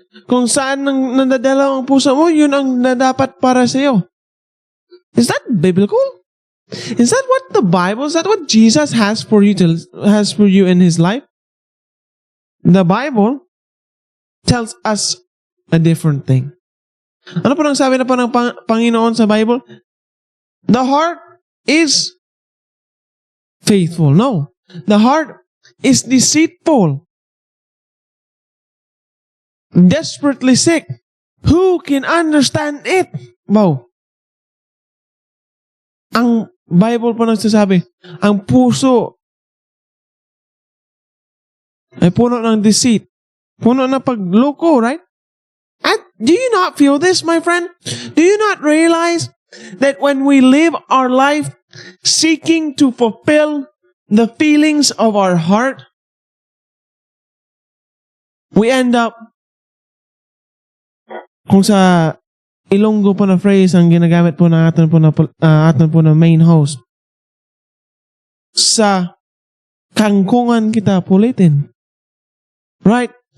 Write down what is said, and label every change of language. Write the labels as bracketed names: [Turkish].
[Filipino] Kung saan nadadala ang puso mo, yun ang dapat para sa iyo. [English] Is that biblical? Is that what the Bible, is that what Jesus has for you in his life? The Bible tells us a different thing. [Filipino] Ano po nang sabi na po ng Panginoon sa Bible? [English] The heart is faithful. No. The heart is deceitful. Desperately sick. Who can understand it? Wow. [Filipino] Ang Bible po nagsasabi, ang puso ay puno ng deceit. Puno ng pagloko, right? [English] And do you not feel this, my friend? Do you not realize that when we live our life seeking to fulfill the feelings of our heart, we end up, [Filipino] kung sa Ilonggo po na phrase ang ginagamit po ng atin po na main host, sa kangkungan kita pulitin. [English] Right?